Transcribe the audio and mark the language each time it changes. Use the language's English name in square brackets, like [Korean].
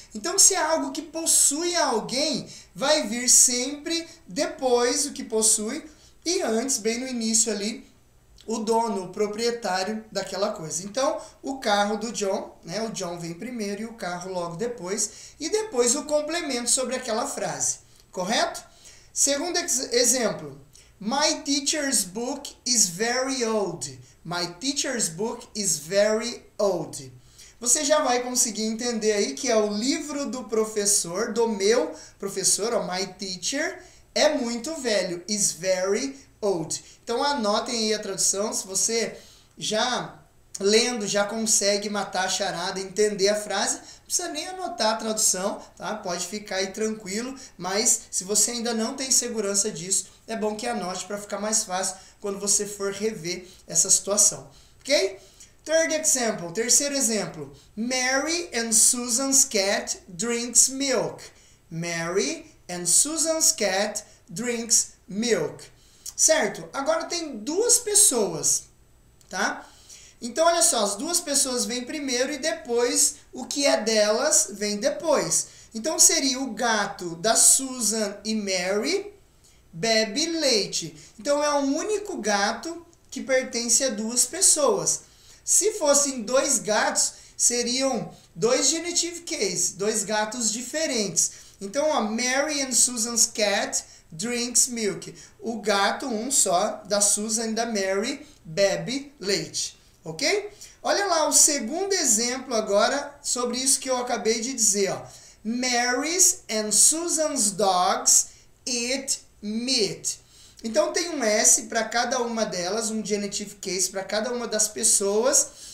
[Portuguese] Então, se é algo que possui alguém, vai vir sempre depois o que possui e antes, bem no início ali, o dono, o proprietário daquela coisa. Então, o carro do John, né? O John vem primeiro e o carro logo depois. E depois o complemento sobre aquela frase. Correto? Segundo exemplo. [English] My teacher's book is very old. My teacher's book is very old. [Portuguese] Você já vai conseguir entender aí que é o livro do professor, do meu professor, [English] my teacher, [Portuguese] é muito velho. [English] Is very old. [Portuguese] Então anotem aí a tradução, se você já lendo já consegue matar a charada, entender a frase, não precisa nem anotar a tradução, tá? Pode ficar aí tranquilo, mas se você ainda não tem segurança disso, é bom que anote para ficar mais fácil quando você for rever essa situação, ok? [English] Third example, [Portuguese] terceiro exemplo. [English] Mary and Susan's cat drinks milk. Mary and Susan's cat drinks milk. [Portuguese] Certo? Agora tem duas pessoas, tá? Então, olha só, as duas pessoas vêm primeiro e depois o que é delas vem depois. Então, seria o gato da Susan e Mary bebe leite. Então, é um único gato que pertence a duas pessoas. Se fossem dois gatos, seriam dois genitive case, dois gatos diferentes. Então, ó, [English] Mary and Susan's cat drinks milk. [Portuguese] O gato, um só, da Susan e da Mary, bebe leite. Ok? Olha lá o segundo exemplo agora sobre isso que eu acabei de dizer. Ó. [English] Mary's and Susan's dogs eat meat. [Portuguese] Então tem um S para cada uma delas, um genitive case para cada uma das pessoas.